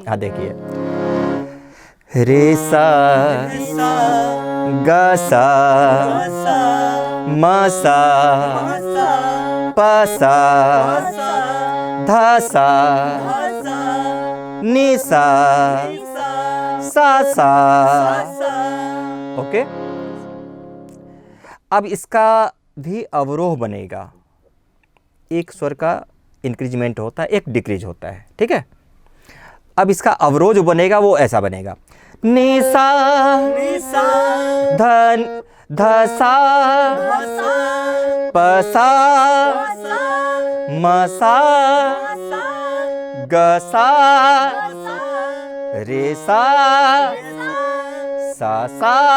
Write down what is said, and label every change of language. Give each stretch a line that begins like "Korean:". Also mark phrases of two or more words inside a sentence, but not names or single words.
Hindi: हाँ देखिए, रे सा गा सा मा सा पा सा धा सा नी सा सा। ओके, अब इसका भी अवरोह बनेगा। एक स्वर का इंक्रीजमेंट होता है, एक डिक्रीज होता है, ठीक है? अब इसका अवरोह जो बनेगा वो ऐसा बनेगा, नी सा धन ध सा प सा म सा ग सा रे सा सा।